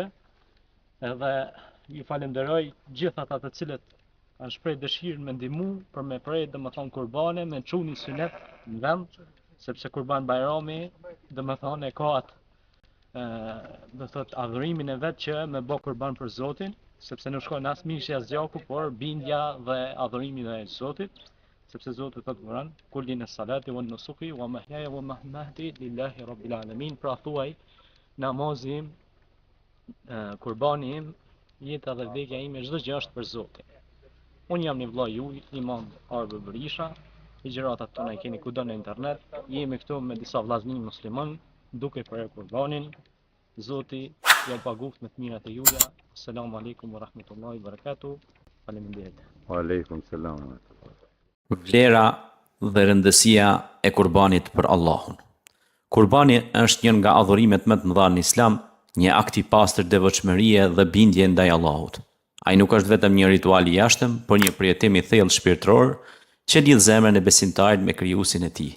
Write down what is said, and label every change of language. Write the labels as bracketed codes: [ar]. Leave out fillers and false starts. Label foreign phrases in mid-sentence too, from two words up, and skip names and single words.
[sq] Edhe ju falenderoj gjithë ata të cilët kanë shprehë dëshirën me ndihmu për me prerë domethënë kurbane, me çuni sunet në vend, sepse Kurban Bayrami domethënë e ka atë do thot adhurimin e vet që me bë kurban për Zotin, sepse nuk shkon as mishi as gjaku, por bindja dhe adhurimi dhe Zotit, sepse Zoti thotë në Kur'an, [ar] قل إن صلاتي ونسكي ومحياي ومماتي لله رب العالمين. [sq] Pra thuaj, namazi im, kurbani im, jeta dhe vdekja ime, çdo gjë është për Zotin. Unë jam një vëlla juaj, Imam Arbi Berisha, ligjëratat tona i keni kudo në internet. Jemi këtu me disa vllazëni musliman, duke për kurbanin. Zoti ju paguft me të mirat e juaja. [ar] السلام عليكم ورحمة الله وبركاته. [sq] Faleminderit. [ar] وعليكم السلام. [sq] Vlera dhe rëndësia e kurbanit për Allahun. Kurbani është një nga adhurimet më të mëdha në Islam, një akt i pastër devotshmërie dhe bindje ndaj Allahut. Ai nuk është vetëm një ritual i jashtëm, por një përjetim i thellë shpirtëror që lidh zemrën e besimtarit me krijuesin e tij.